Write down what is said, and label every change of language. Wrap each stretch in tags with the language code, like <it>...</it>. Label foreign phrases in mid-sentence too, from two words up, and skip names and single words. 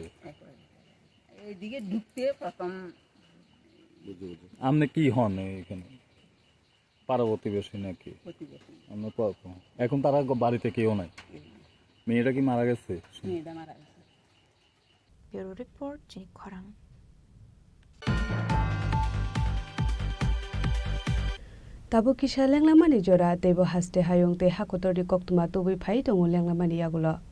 <bn>এইদিকে ঢুকতে প্রথম আপনি কি হন এখানে পার্বতীবেশী নাকি আমরা এখন তারা বাড়িতে কেউ নাই মেয়েটা কি মারা গেছে মেয়েটা মারা গেছে</bn> <en>bureau report চিনি খরাং</en> <trp>tabo kisa lenglamani jora tebo haste hayong te hakotori koktuma tobui phai tongo lenglamani yagulo</trp>